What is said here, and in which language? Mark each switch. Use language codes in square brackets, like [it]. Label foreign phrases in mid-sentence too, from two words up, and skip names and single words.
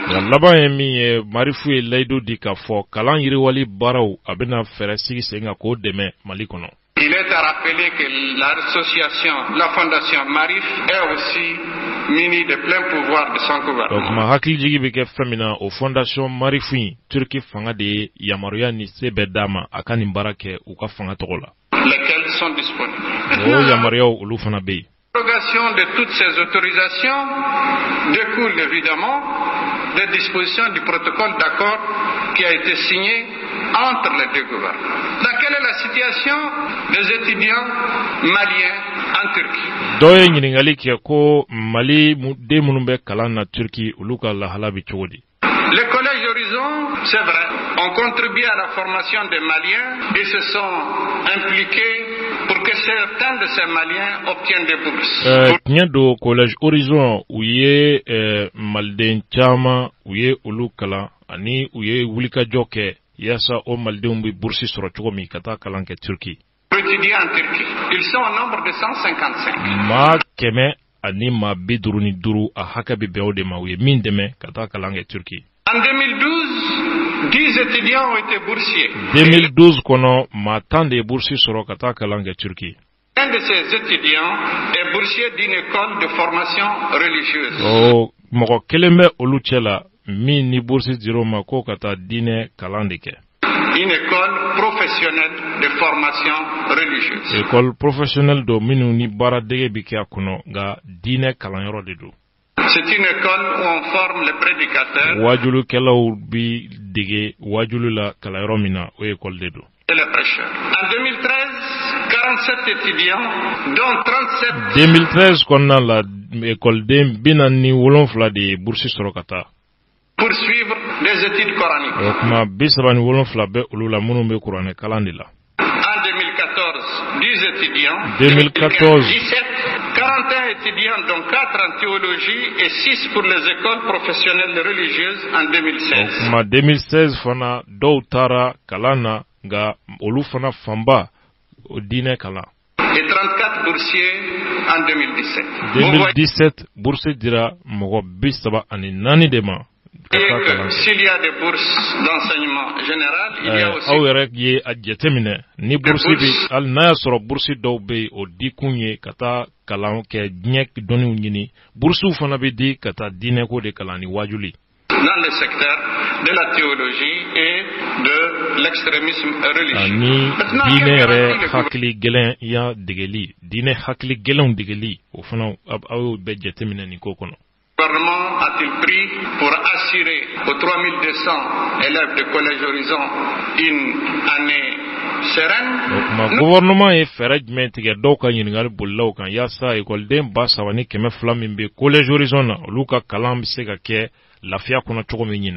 [bm] Laban ye min ye Marifu ye layidu di k'a fɔ kalan yiriwali baaraw a bɛna fɛɛrɛ sigi sen kan k'o dɛmɛ Mali kɔnɔ. [fr] Il est à rappeler que l'association, la Fondation Marif est aussi munie de plein pouvoir de son gouvernement. Donc, [bm] ma hakili jigi bɛ kɛ fɛn min na o Fondation Marifu in Turki fanga de ye yamaruya ni se bɛɛ d'a ma a ka nin baara kɛ u ka fanga tɔgɔ la. [fr] Lesquels sont disponibles. [bm] O yamariyaw olu fana bɛ yen. [fr] L'abrogation de toutes ces autorisations découle évidemment des dispositions du protocole d'accord qui a été signé entre les deux gouvernements. Quelle est la situation des étudiants maliens en Turquie? [bm] Dɔ ye ɲininkali kɛ ko Mali den minnu bɛ kalan na Turki olu ka lahala bɛ cogo di? [fr] Les collèges Horizon, c'est vrai, ont contribué à la formation des Maliens et se sont impliqués pour que certains de ces Maliens obtiennent des bourses. [bm] Tiɲɛ do collège Horizon u ye maliden caman u ye olu kalan ani u ye wulikajɔ kɛ yaasa o malidenw bɛ bourse sɔrɔ cogo min ka taa kalan kɛ Turki. [fr] Pour étudier en Turquie, ils sont au nombre de 155. [bm] Maa kɛmɛ ani maa 55 a hakɛ bɛ bɛn o de ma u ye min dɛmɛ ka taa kalan kɛ Turki. [fr] En 2012, 10 étudiants ont été boursiers. [bm] 2012 kɔnɔ maa 10 de ye bourse sɔrɔ ka taa kalan kɛ Turki. [fr] Un de ces étudiants est boursier d'une école de formation religieuse. [bm] O mɔgɔ kelen bɛ olu cɛ la min ni bourse dir'o ma ko ka taa diinɛ kalan de kɛ. [fr] Une école professionnelle de formation religieuse. École professionnelle [bm] do minnu ni baara dege bi kɛ a kɔnɔ nka diinɛ kalanyɔrɔ de do. [fr] C'est une école où on forme les prédicateurs. [bm] Wajulukɛlaw bi dege wajulu la kalanyɔrɔ min na o école de do. [fr] Et les prêcheurs. En 2013, 47 étudiants, dont 37. [bm] 2013 kɔnɔna la écoleden 47 de ye bourse sɔrɔ ka taa. [fr] Poursuivre des études coraniques. [bm] O kuma 37 bɛ olu la minnu bɛ kuranɛ kalan de la. [fr] En 2014, 10 étudiants. 2014. 17. 41 étudiants, dont 4 en théologie et 6 pour les écoles professionnelles religieuses en 2016. [bm] O kuma 2016 fana dɔw taara kalan na nka olu fana fanba o diinɛ kalan. [fr] Et 34 boursiers en 2017. [bm] 2017 bourse dira mɔgɔ 34 de ma. [fr] S'il y a des bourses d'enseignement général, il y a aussi. [bm] Aw yɛrɛ ye a jateminɛ ni bourse bi hali n'a y'a sɔrɔ bourse dɔw bɛ yen o di kun ye ka taa kalan kɛ diɲɛ dɔnniw ɲini boursiw fana bɛ di ka taa diinɛko de kalan ni wajuli. [fr] Dans le secteur de la théologie et de l'extrémisme religieux. [bm] Ani diinɛ yɛrɛ hakili gɛlɛn ya degeli diinɛ hakili gɛlɛnw degeli o fana aw bɛ jateminɛ nin ko kɔnɔ. [fr] Le gouvernement a-t-il pris pour assurer aux 3200 élèves de Collège Horizon une année sereine? Le gouvernement est [bm] fɛɛrɛ jumɛn tigɛ dɔw ka ɲininkali bolilaw kan yaasa écoleden 3200 min bɛ Collège Horizon na olu ka kalan bɛ se ka kɛ lafiya kɔnɔ cogo min ɲinɛ.